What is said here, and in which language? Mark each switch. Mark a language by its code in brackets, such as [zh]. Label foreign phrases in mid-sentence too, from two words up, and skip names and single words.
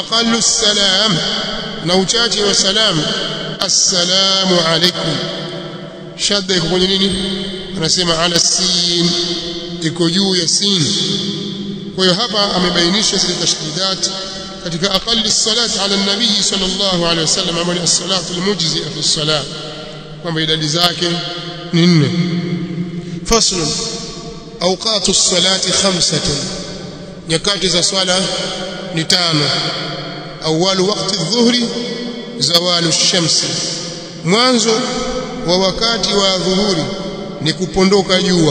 [ar] وأقل سلام, [sw] na uchache wa salamu [ar] السلام عليكم. [sw] Shadda iko kwenye nini? Anasema [ar] على سين, [sw] iko juu ya sin. Kwa hiyo hapa amebainisha zile tashdidat katika [ar] أقل الصلاة على النبي صلى الله عليه وسلم, [sw] ambayo [ar] الصلاة المجزئة في الصلاة, [sw] kwamba idadi zake ni 4. [ar] فصل أوقات الصلاة 5, [sw] nyakati za swala ni 5. [ar] أول وقت الظهر زوال الشمس, [sw] mwanzo wa wakati wa dhuhuri ni kupondoka jua.